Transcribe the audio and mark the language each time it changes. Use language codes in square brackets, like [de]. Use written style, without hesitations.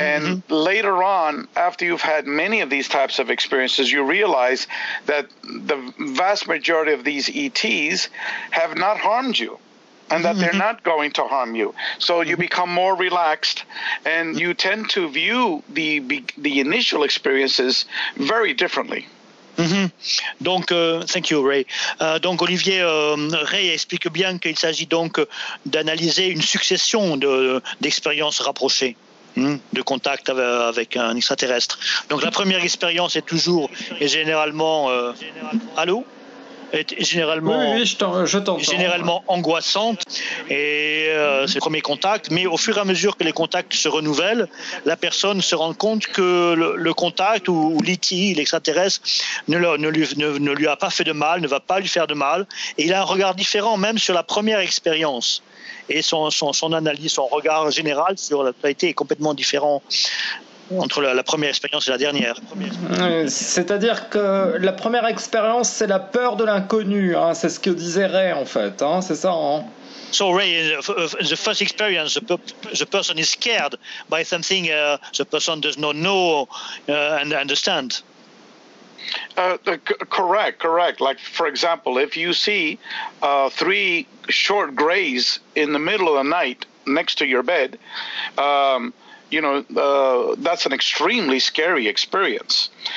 [en] And later on, after you've had many of these types of experiences, you realize that the vast majority of these ETs have not harmed you and that they're not going to harm you. So you become more relaxed and you tend to view the initial experiences very differently. Mm-hmm. Donc, thank you, Ray. [fr] Donc, Olivier, Ray explique bien qu'il s'agit donc d'analyser une succession d'expériences rapprochées. De contact avec un extraterrestre. Donc la première expérience est toujours et généralement allô est généralement oui, je t'entends. Généralement angoissante et c'est le premier contact. Mais au fur et à mesure que les contacts se renouvellent, la personne se rend compte que le contact ou l'ET, l'extraterrestre ne lui a pas fait de mal, ne va pas lui faire de mal et il a un regard différent même sur la première expérience. Et son analyse, son regard général sur la totalité est complètement différent entre la première expérience et la dernière. C'est-à-dire que la première expérience, c'est la peur de l'inconnu. Hein, c'est ce que disait Ray, en fait. Hein, c'est ça, hein? [en] So Ray, the first experience, the person is scared by something the person does not know and understand. Correct. Like, for example, if you see three short grays in the middle of the night next to your bed, that's an extremely scary experience.